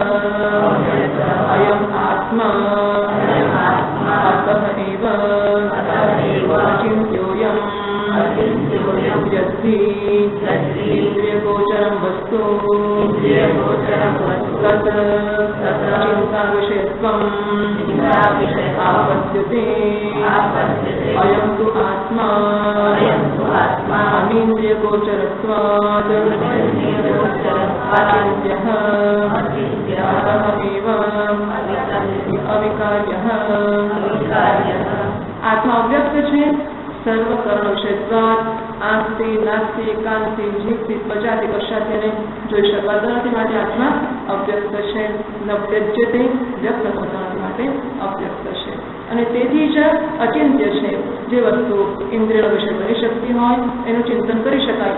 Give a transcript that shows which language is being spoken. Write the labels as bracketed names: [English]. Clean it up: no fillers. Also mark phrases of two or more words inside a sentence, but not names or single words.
[Sanskrit] अयम आत्मा अतः एव अचिंत्योयम यद्धि इन्द्रियगोचरं वस्तु तत चिंता विषयत्वम आपद्यते अयं तु आत्मा अमीन्द्रियगोचरत्वात् अचिन्त्यः अतः एव अविकार्यः. आत्मा अव्यक्त [Gujarati] છે, [Sanskrit] सर्वकर्ण विषयत्वाद [Gujarati] આંખથી નાકથી કાનથી જીભથી ત્વચાથી કશાથી એને જોઈ શકાતો નથી, માટે આત્મા અવ્યક્ત છે. નવ્યજ્યતે વ્યક્ત થતો નથી, માટે અવ્યક્ત છે. અને તેથી જ અચિંત્ય છે. જે વસ્તુ ઇન્દ્રિયનો વિષય બની શકતી હોય એનું ચિંતન કરી શકાય.